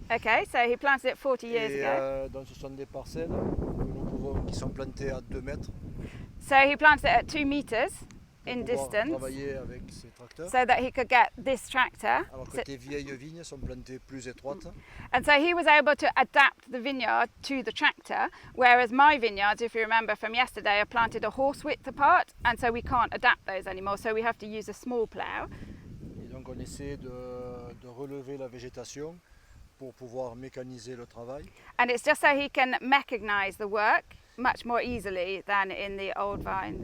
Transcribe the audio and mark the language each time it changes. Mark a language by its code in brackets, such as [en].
[en] Okay, so he planted it 40 years ago. [fr] Donc, ce sont des parcelles qui sont plantées à 2 mètres. [en] So, he planted it at 2 meters in distance. [fr] Travailler avec ses tracteurs. [en] So that he could get this tractor. [fr] Alors que tes vieilles vignes sont plantées plus étroites. [en] And so he was able to adapt the vineyard to the tractor, whereas my vineyards, if you remember from yesterday, are planted a horse width apart, and so we can't adapt those anymore, so we have to use a small plough. [fr] Et donc on essaie de relever la végétation pour pouvoir mécaniser le travail. [en] And it's just so he can mechanize the work much more easily than in the old vines.